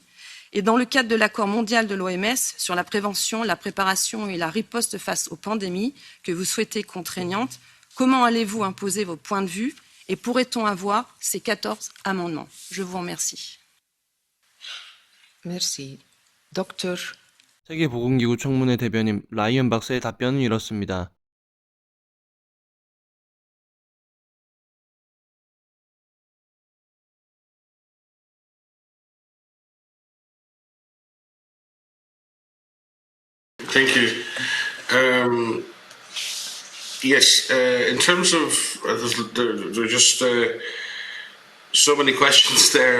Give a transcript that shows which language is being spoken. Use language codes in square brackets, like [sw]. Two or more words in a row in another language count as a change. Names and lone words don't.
[fr] Et dans le cadre de l'accord mondial de l'OMS sur la prévention, la préparation et la riposte face aux pandémies que vous souhaitez contraignantes, comment allez-vous imposer vos points de vue et pourrait-on avoir ces 14 amendements? Je vous remercie. Merci. Docteur. [ko] 세계보건기구 청문회 대변인 라이언 박사의 답변은 이렇습니다. [en] Thank you. Yes, in terms of there are just so many questions there.